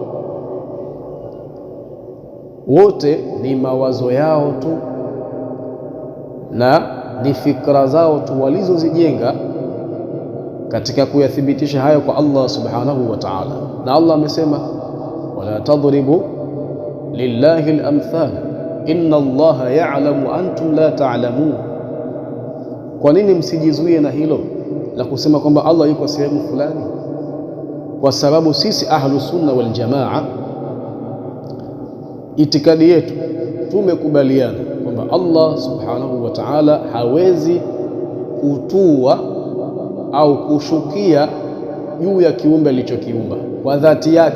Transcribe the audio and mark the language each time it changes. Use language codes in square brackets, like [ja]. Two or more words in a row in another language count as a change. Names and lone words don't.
[sw] Wote ni mawazo yao tu na ni fikra zao tu walizozijenga katika kuyathibitisha hayo kwa [ar] الله سبحانه وتعالى. [sw] Na Allah amesema [ar] ولا تضربوا لله الأمثال إن الله يعلم أنتم لا تعلمون. [sw] Kwa nini msijizuie na hilo la kusema kwamba Allah yuko sehemu fulani? Kwa sababu sisi [ar] أهل السنة والجماعة, [sw] itikadi yetu tumekubaliana kwamba [ar] الله سبحانه وتعالى [sw] hawezi kutua au kushukia juu ya kiumbe alichokiumba kwa dhati yake.